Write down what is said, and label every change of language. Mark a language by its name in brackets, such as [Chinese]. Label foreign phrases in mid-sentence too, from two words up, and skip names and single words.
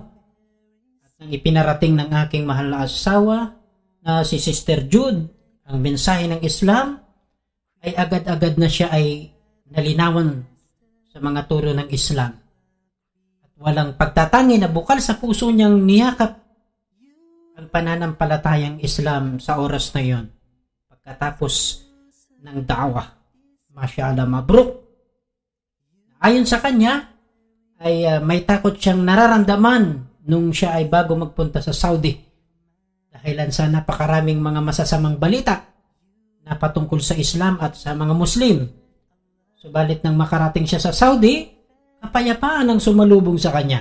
[Filipino] At nang ipinarating ng aking mahal na asawa na si Sister Jude ang mensahe ng Islam, ay agad-agad na siya ay nalinawan sa mga turo ng Islam. At walang pagtatangi na bukal sa puso niyang niyakap ang pananampalatayang Islam sa oras na yon. Pagkatapos ng da'wah. [Arabic] ما شاء الله، مبروك. [Filipino] Ayon sa kanya, ay may takot siyang nararamdaman nung siya ay bago magpunta sa Saudi. Dahilan sa napakaraming mga masasamang balita na patungkol sa Islam at sa mga Muslim. Subalit nang makarating siya sa Saudi, kapayapaan ang sumalubong sa kanya.